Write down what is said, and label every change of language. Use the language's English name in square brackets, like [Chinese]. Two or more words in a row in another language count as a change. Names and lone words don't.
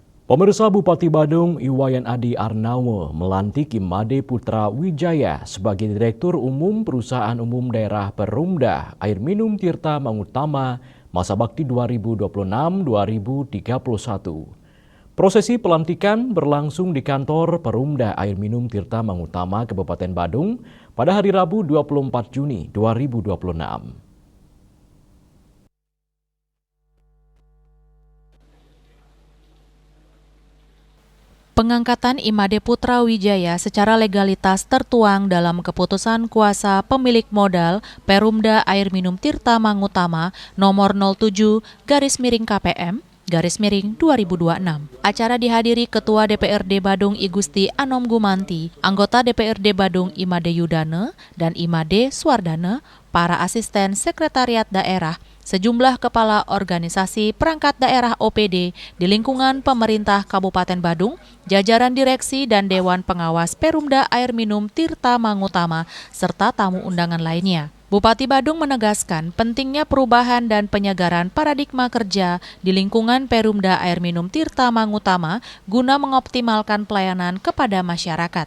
[Indonesian] Pemirsa, Bupati Badung Iwayan Adi Arnawo melantik Imade Putra Wijaya sebagai Direktur Umum Perusahaan Umum Daerah Perumda Air Minum Tirta Mangutama masa bakti 2026-2031. Prosesi pelantikan berlangsung di kantor Perumda Air Minum Tirta Mangutama Kabupaten Badung pada hari Rabu 24 Juni 2026. Pengangkatan Imade Putra Wijaya secara legalitas tertuang dalam keputusan kuasa pemilik modal Perumda Air Minum Tirta Mangutama nomor 07/KPM/2026. Acara dihadiri Ketua DPRD Badung I Gusti Anom Gumanti, anggota DPRD Badung Imade Yudane dan Imade Swardane, para asisten sekretariat daerah, sejumlah kepala organisasi perangkat daerah OPD di lingkungan pemerintah Kabupaten Badung, jajaran direksi dan Dewan Pengawas Perumda Air Minum Tirta Mangutama, serta tamu undangan lainnya. Bupati Badung menegaskan pentingnya perubahan dan penyegaran paradigma kerja di lingkungan Perumda Air Minum Tirta Mangutama guna mengoptimalkan pelayanan kepada masyarakat.